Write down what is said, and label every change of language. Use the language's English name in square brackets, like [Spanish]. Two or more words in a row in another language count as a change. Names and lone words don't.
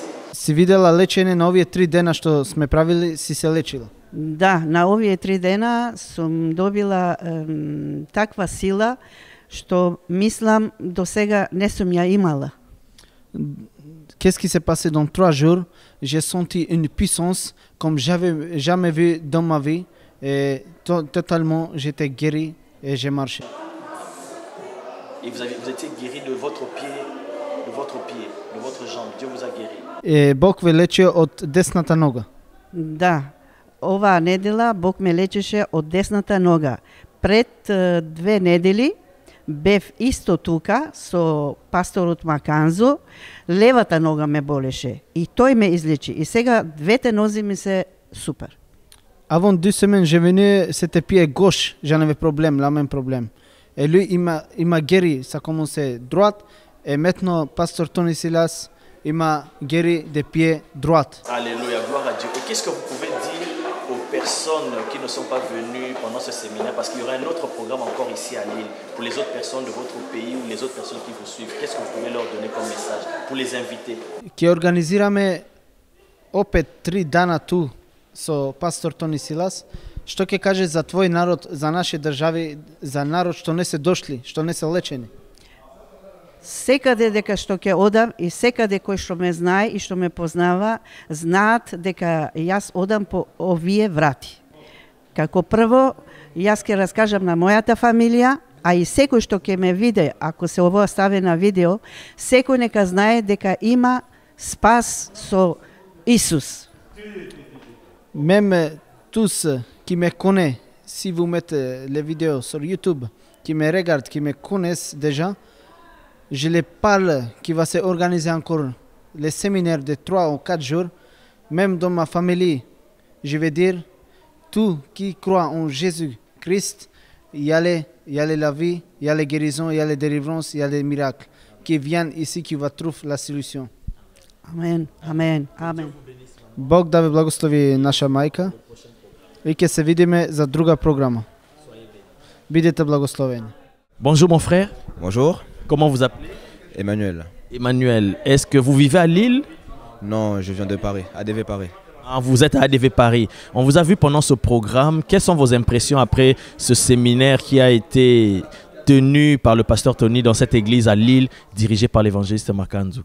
[Macedonian] Си видела лечење на овие 3 дена што сме правили, си се лечила? Да, на овие 3 дена сум добила таква сила што мислам до сега не сум ја имала. [French] Qu'est-ce qui s'est passé dans 3 jours? J'ai senti une puissance comme j'avais jamais vu dans ma vie et totalement j'étais guéri et j'ai marché. Et vous étiez guéri de votre pied, de votre jambe. Dieu vous a guéri. [Macedonian] Et Бог ве лечи од десната нога. Да, оваа недела Бог ме лечеше од десната нога. Пред 2 недели бев исто тука со пасторот Маканзо, левата нога ме болеше и тој ме излечи. И сега двете нози ми се супер. [French] Avant 2 semaines, j'ai venu, c'était pied gauche, j'en avais problème, la même problème. Et lui, il m'a guéri. Ça a commencé droite. Et maintenant, pasteur Tony Silas, il m'a guéri des pieds droits. Alléluia, gloire à Dieu. Et qu'est-ce que vous pouvez dire aux personnes qui ne sont pas venues pendant ce séminaire? Parce qu'il y aura un autre programme encore ici à Lille pour les autres personnes de votre pays ou les autres personnes qui vous suivent. Qu'est-ce que vous pouvez leur donner comme message pour les inviter? [Macedonian] Ќе организираме опет 3 дана ту со пастор Tony Silas. Što ќе каже за твој народ, за наши држави, за народ што не се дошли, што не се лечени? Секаде дека што ќе одам и секаде кој што ме знае и што ме познава, знаат дека јас одам по овие врати. Како прво, јас ќе раскажам на мојата фамилија, а и секој што ќе ме види, ако се ово стави на видео, секој нека знае дека има спас со Исус. [French] Même tous qui me connaissent, si vous mettez les vidéos sur YouTube, qui me regardent, qui me connaissent déjà, je les parle qui va se organiser encore les séminaires de 3 ou 4 jours. Même dans ma famille, je vais dire, tout qui croit en Jésus-Christ, il y a la vie, il y a les guérisons, il y a les délivrances, il y a les miracles qui viennent ici, qui va trouver la solution. Amen, amen, amen. [Macedonian] Бог да ви благослови наша мајка и ќе се видиме за друга програма. Бидете благословени. [French] Bonjour mon frère. Bonjour. Comment vous appelez? Emmanuel. Emmanuel, est-ce que vous vivez à Lille? Non, je viens de Paris, ADV Paris. Ah, vous êtes à ADV Paris. On vous a vu pendant ce programme. Quelles sont vos impressions après ce séminaire qui a été tenu par le pasteur Tony dans cette église à Lille, dirigée par l'évangéliste Makanzu?